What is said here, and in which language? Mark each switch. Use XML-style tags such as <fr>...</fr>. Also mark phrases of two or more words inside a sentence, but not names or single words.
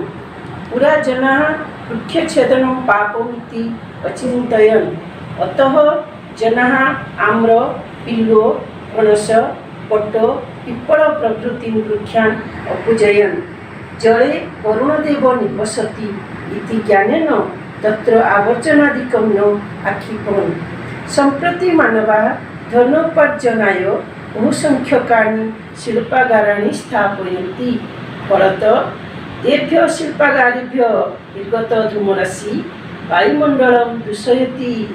<sa>पुरा जनाः वृक्षछेदनं पापमिति अचिन्तयन्। अतः जनाः आम्र, बिल्व, पनस, वट, पिपल प्रभृति वृक्षान् अपूजयन्। जले वरुणदेव निवसति इति ज्ञानेन तत्र आवर्जनादिकं न आक्षिपन्। सम्प्रति मानवाः धनोपार्जनाय बहुसंख्यकानि शिल्पागाराणि स्थापयन्ति। फलतः तेभ्यः शिल्पागारेभ्यः निर्गत धूमराशि वायुमण्डलं दूषयति।</sa>